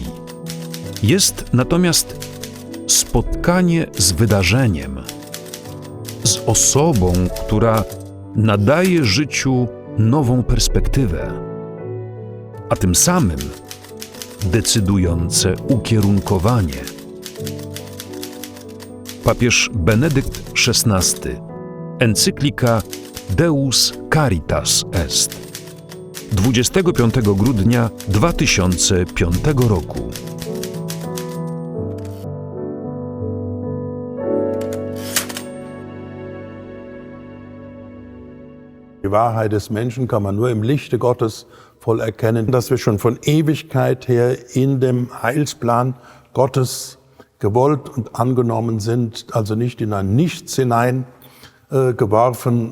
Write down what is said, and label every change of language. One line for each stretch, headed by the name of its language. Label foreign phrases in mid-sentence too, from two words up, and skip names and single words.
Polish: Jest natomiast spotkanie z wydarzeniem, z osobą, która nadaje życiu nową perspektywę, a tym samym decydujące ukierunkowanie. Papież Benedykt XVI, encyklika Deus Caritas Est, 25 grudnia 2005 roku.
German: Die Wahrheit des Menschen kann man nur im Lichte Gottes voll erkennen, dass wir schon von Ewigkeit her in dem Heilsplan Gottes gewollt und angenommen sind, also nicht in ein Nichts hinein geworfen